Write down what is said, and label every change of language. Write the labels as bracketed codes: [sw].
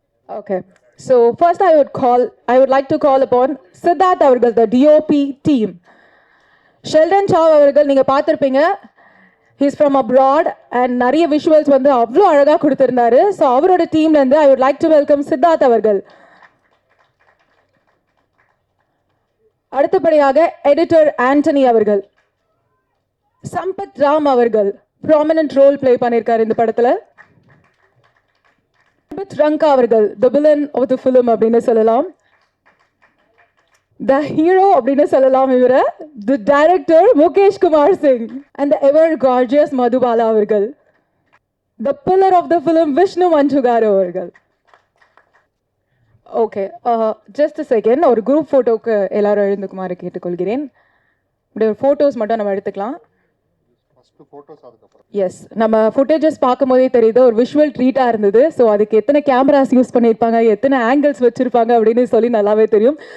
[en] Okay, so first I would like to call upon Siddharth avargal, the DOP team. [ta] Sheldon Chow avargal நீங்க பார்த்திருப்பீங்க. [en] He's from abroad and [ta] நிறைய visuals வந்து அவ்வளோ அழகாக கொடுத்திருந்தாரு. So அவரோட டீம்ல இருந்து [en] I would like to welcome Siddharth avargal. [ta] அடுத்தபடியாக எடிட்டர் ஆண்டனி அவர்கள். சம்பத் ராம் அவர்கள் ப்ராமினன்ட் ரோல் பிளே பண்ணியிருக்காரு இந்த படத்தில். ரங்கா அவர்கள் [en] the villain of the film [ta] அப்படின்னு சொல்லலாம், [en] the hero [ta] அப்படின்னு சொல்லலாம் இவர, the director Mukesh Kumar Singh [en] and the ever gorgeous [ta] Madhubala அவர்கள், [en] the pillar of the film [ta] Vishnu மஞ்சுகார் அவர்கள். ஓகே, [en] just a second, [ta] ஒரு குரூப் ஃபோட்டோவுக்கு எல்லாரும் எழுந்துக்குமாறு கேட்டுக்கொள்கிறேன். இப்படி ஒரு ஃபோட்டோஸ் மட்டும் நம்ம எடுத்துக்கலாம். எஸ், நம்ம ஃபுட்டேஜஸ் பார்க்கும்போதே தெரியுது ஒரு விஷுவல் ட்ரீட்டாக இருந்தது. ஸோ அதுக்கு எத்தனை கேமராஸ் யூஸ் பண்ணியிருப்பாங்க, எத்தனை ஆங்கிள்ஸ் வச்சுருப்பாங்க அப்படின்னு சொல்லி நல்லாவே தெரியும்.